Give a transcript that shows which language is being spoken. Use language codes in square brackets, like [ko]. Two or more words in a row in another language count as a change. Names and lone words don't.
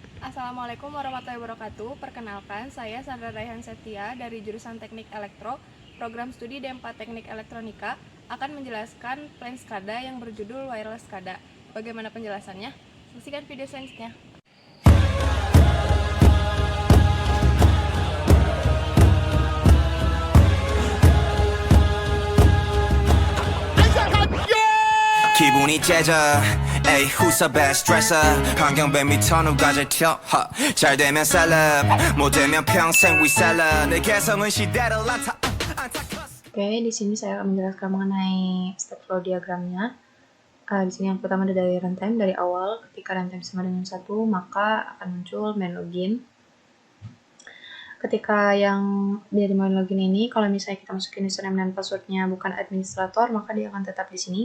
[ar] السلام عليكم ورحمة الله وبركاته. [id] Perkenalkan, saya Sandra Raihan Setia dari jurusan Teknik Elektro, program studi D4 Teknik Elektronika, akan menjelaskan plan SCADA yang berjudul Wireless SCADA. Bagaimana penjelasannya? Saksikan video selanjutnya. [ko] 기분이 째져 에이 [en] who's the best dresser [ko] 환경배 밑터 누가 제일 튀어 잘 되면 셀럽 못 되면 평생 [en] we seller [ko] 내 개성은 시대를 [id] Oke, di sini saya akan menjelaskan mengenai [en] step flow diagramnya. [id] Di sini yang pertama ada dari runtime, dari awal ketika runtime sama dengan 1, maka akan muncul [en] main login. [id] Ketika yang dari [en] main login [id] ini, kalau misalnya kita masukin username dan passwordnya bukan administrator, maka dia akan tetap di sini.